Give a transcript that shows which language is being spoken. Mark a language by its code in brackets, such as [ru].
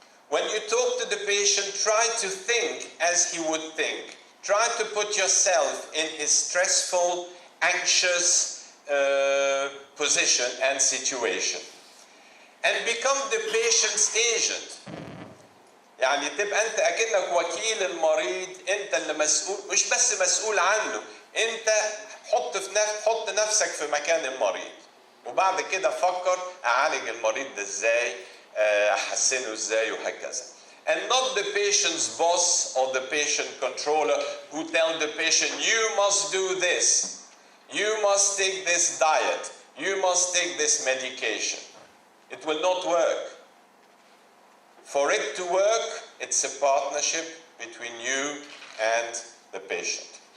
[en] When you talk to the patient, try to think as he would think. Try to put yourself in his stressful, anxious position and situation. And become the patient's agent. [ar] يعني تبقى أنت أكنك وكيل المريض، أنت اللي مسؤول، مش بس مسؤول عنه، أنت حط نفسك في مكان المريض. وبعد كده فكر أعالج المريض ده إزاي، أحسنه إزاي وهكذا. [en] And not the patient's boss or the patient controller who tell the patient, you must do this, you must take this diet, you must take this medication. It will not work. For it to work, it's a partnership between you and the patient.